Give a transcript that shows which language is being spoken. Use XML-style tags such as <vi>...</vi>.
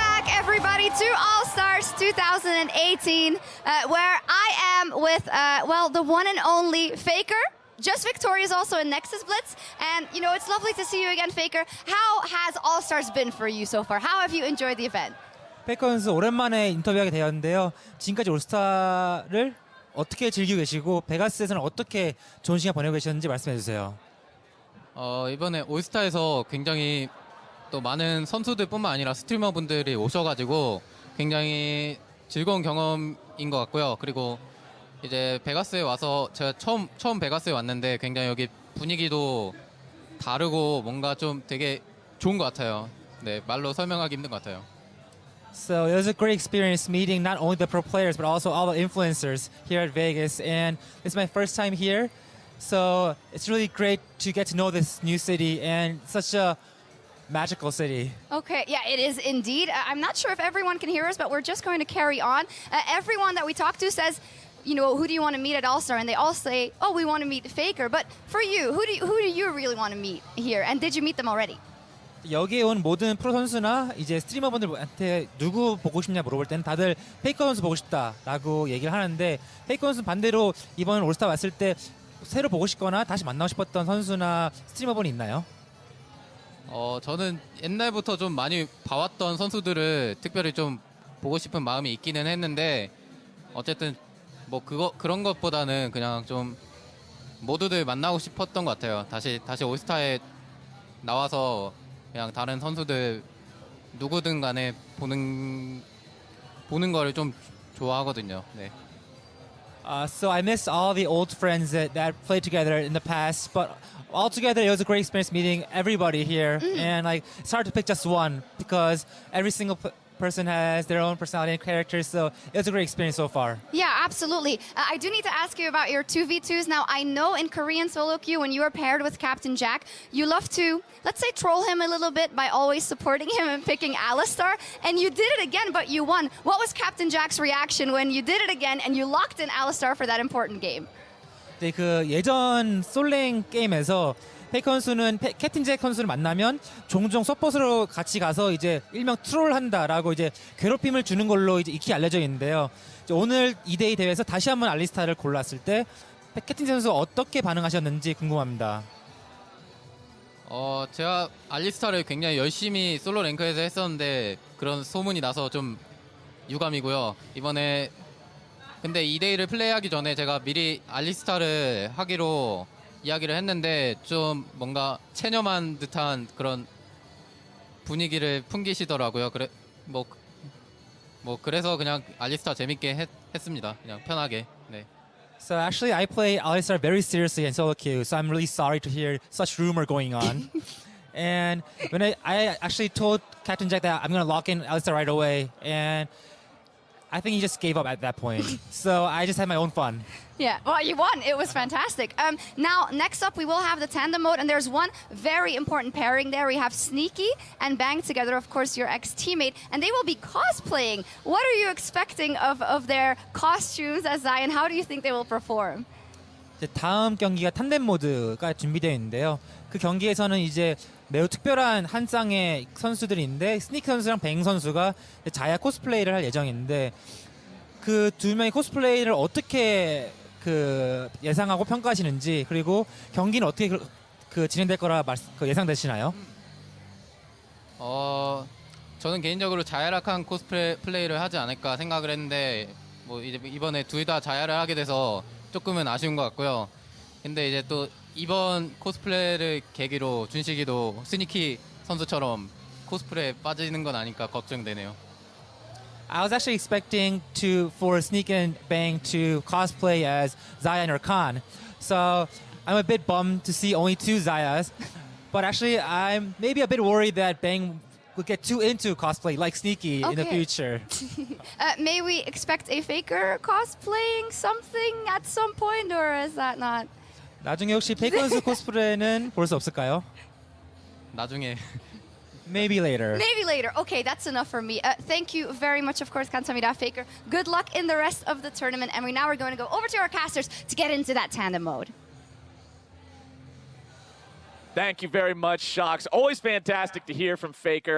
<en>everybody, to All Stars 2018, where I am with, well, the one and only Faker. Just Victoria is also in Nexus Blitz, and you know, it's lovely to see you again, Faker. How has All Stars been for you so far? How have you enjoyed the event?</en> <ko>페이커 선수 오랜만에 인터뷰하게 되었는데요. 지금까지 올스타를 어떻게 즐기고 계시고 베가스에서는 어떻게 좋은 시간 보내고 계셨는지 말씀해 주세요. 이번에 올스타에서 굉장히 또 많은 선수들뿐만 아니라 스트리머분들이 오셔가지고 굉장히 즐거운 경험인 것 같고요. 그리고 이제 베가스에 와서 제가 처음 베가스에 왔는데 굉장히 여기 분위기도 다르고 뭔가 좀 되게 좋은 것 같아요. 네, 말로 설명하기 힘든 것 같아요.</ko> <en>So it was a great experience meeting not only the pro players but also all the influencers here at Vegas, and it's my first time here. So it's really great to get to know this new city and such a magical city. Okay, yeah, it is indeed. I'm not sure if everyone can hear us, but we're just going to carry on. Everyone that we talk to says, you know, who do you want to meet at All Star? And they all say, oh, we want to meet Faker. But for you, who do you really want to meet here? And did you meet them already?</en> <ko>여기에 온 모든 프로 선수나 이제 스트리머분들한테 누구 보고 싶냐 물어볼 때는 다들 페이커 선수 보고 싶다라고 얘기를 하는데, 페이커 선수 반대로 이번 올스타 왔을 때 새로 보고 싶거나 다시 만나고 싶었던 선수나 스트리머분이 있나요? 저는 옛날부터 좀 많이 봐왔던 선수들을 특별히 좀 보고 싶은 마음이 있기는 했는데, 어쨌든 뭐 그런 것보다는 그냥 좀 모두들 만나고 싶었던 것 같아요. 다시 올스타에 나와서 그냥 다른 선수들 누구든 간에 보는 거를 좀 좋아하거든요. 네.</ko> <en>So I miss all the old friends that played together in the past, but altogether it was a great experience meeting everybody here. And like, it's hard to pick just one because every single person has their own personality and character, so it was a great experience so far. Yeah, absolutely. I do need to ask you about your 2v2s. Now, I know in Korean solo queue, when you are paired with Captain Jack, you love to, let's say, troll him a little bit by always supporting him and picking Alistar. And you did it again, but you won. What was Captain Jack's reaction when you did it again and you locked in Alistar for that important game?</en> <ko>네, 그 예전 솔랭 게임에서 페이커 선수는 캡틴 잭 선수를 만나면 종종 서폿으로 같이 가서 이제 일명 트롤한다라고 이제 괴롭힘을 주는 걸로 이제 익히 알려져 있는데요. 이제 오늘 2대2 대회에서 다시 한번 알리스타를 골랐을 때 캡틴 잭 선수가 어떻게 반응하셨는지 궁금합니다. 제가 알리스타를 굉장히 열심히 솔로 랭크에서 했었는데 그런 소문이 나서 좀 유감이고요. 이번에 근데 2대1을 플레이하기 전에 제가 미리 알리스타를 하기로 이야기를 했는데 좀 뭔가 체념한 듯한 그런 분위기를 풍기시더라고요. 그래서 그냥 알리스타 재밌게 했습니다. 그냥 편하게. 네.</ko> <en>So actually I play Alistar very seriously in solo queue, so I'm really sorry to hear such rumor going on. And when I actually told Captain Jack that I'm going to lock in Alistar right away, and I think he just gave up at that point. So I just had my own fun. Yeah, well, you won. It was fantastic. Now, next up, we will have the tandem mode, and there's one very important pairing there. We have Sneaky and Bang together, of course, your ex-teammate, and they will be cosplaying. What are you expecting of their costumes as Zion? How do you think they will perform?</en> <ko>이제 다음 경기가 탄덴 모드가 준비되어 있는데요. 그 경기에서는 이제 매우 특별한 한 쌍의 선수들이 있는데, 스니크 선수랑 뱅 선수가 자야 코스플레이를 할 예정인데, 그 두 명의 코스플레이를 어떻게 예상하고 평가하시는지, 그리고 경기는 어떻게 진행될 거라 예상되시나요? 저는 개인적으로 자야락한 코스플레이를 하지 않을까 생각을 했는데, 뭐 이제 이번에 둘 다 자야를 하게 돼서 조금은 아쉬운 것 같고요. 근데 이제 또 이번 코스플레이를 계기로 준식이도 스니키 선수처럼 코스프레에 빠지는 건 아닐까 걱정되네요.</ko> <en>I was actually expecting for Sneak and Bang to cosplay as Zion or Khan. So I'm a bit bummed to see only two Zayas. But actually I'm maybe a bit worried that Bang would get too into cosplay like Sneaky in the future. May we expect a Faker cosplaying something at some point, or is that not?</en> <ko>나중에 혹시 페이커 선수 코스프레는 볼 수 없을까요? 나중에.</ko> <en>Maybe later. Maybe later. Okay, that's enough for me. Thank you very much, of course,</en> <ko>감사합니다,</ko> <en>Faker. Good luck in the rest of the tournament. And we're going to go over to our casters to get into that tandem mode. Thank you very much, Shocks. Always fantastic to hear from Faker.</en>